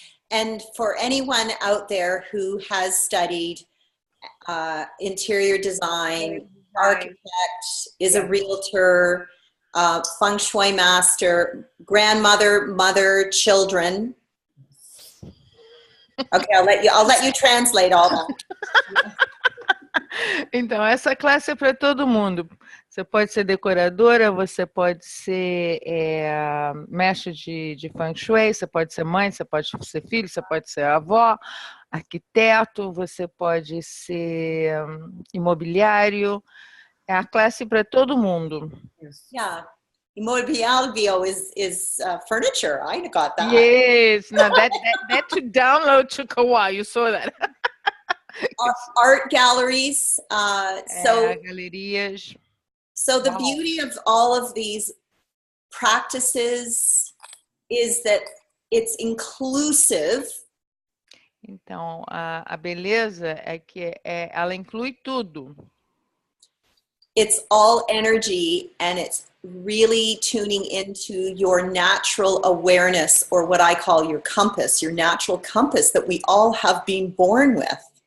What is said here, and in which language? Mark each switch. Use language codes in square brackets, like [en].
[en] And for anyone out there who has studied interior design, architect, is a realtor, Feng Shui Master, grandmother, mother, children. Okay, I'll let you translate all that. [pt] Então, essa classe é para todo mundo. Você pode ser decoradora, você pode ser mestre de Feng Shui, você pode ser mãe, você pode ser filho, você pode ser avó, arquiteto, você pode ser imobiliário. É a classe para todo mundo. [en] Yeah. Imobiliario is furniture. I got that. Yes. Now that to download took a while. You saw that. Art galleries. [pt] Galerias. [en] So the beauty of all of these practices is that it's inclusive. [pt] Então, a beleza é que ela inclui tudo. [en] It's all energy, and it's really tuning into your natural awareness, or what I call your compass, your natural compass that we all have been born with.